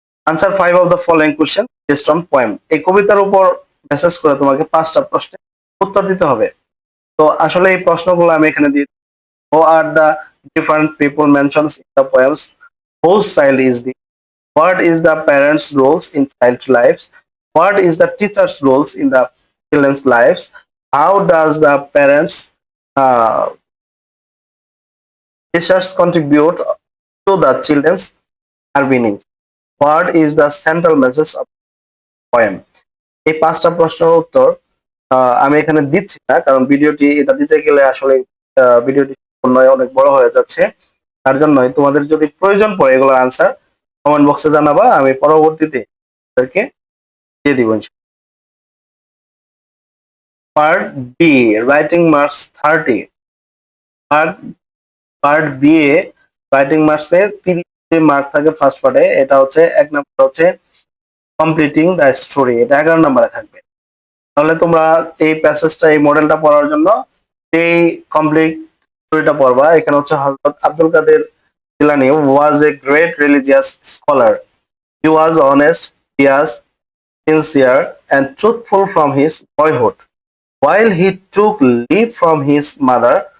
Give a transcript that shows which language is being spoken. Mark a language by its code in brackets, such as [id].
[en] Answer 5 of the following question based on poem. [bn] এই কবিতার উপর মেসেজ করে তোমাকে 5টা প্রশ্নের উত্তর দিতে হবে। তো আসলে এই প্রশ্নগুলো আমি এখানে দিই। [en] Who are the different people mentions in the poems? Whose child is the? What is the parents' roles in child lives? What is the teacher's roles in the children's lives? How does the parents uh, teachers contribute to the children's well-being? What is the central message of the poem? [bn] এই 5টা প্রশ্নের উত্তর আমি এখানে দিচ্ছি না, কারণ ভিডিওটি এটা দিতে গেলে আসলে ভিডিওটি অনেক বড় হয়ে যাচ্ছে। তার জন্যই তোমাদের যদি প্রয়োজন পড়ে এগুলোর আনসার কমেন্ট বক্সে জানাবা, আমি পরবর্তীতে তাদেরকে দিয়ে দিব। Part B writing marks 30। Part B A writing মার্কসে 30 mark থাকে ফার্স্ট পার্টে। এটা হচ্ছে 1 নাম্বার হচ্ছে কমপ্লিটিং দ্য স্টোরি, এটা 11 নম্বরে থাকবে। তাহলে তোমরা এই প্যাসেজটা এই মডেলটা পড়ার জন্য এই কমপ্লিট স্টোরিটা পড়বা। [en] এখানে হচ্ছে Hazrat Abdul Qadir Jilani was a great religious scholar. He was honest, pious, sincere and truthful from his boyhood while he took leave from his mother।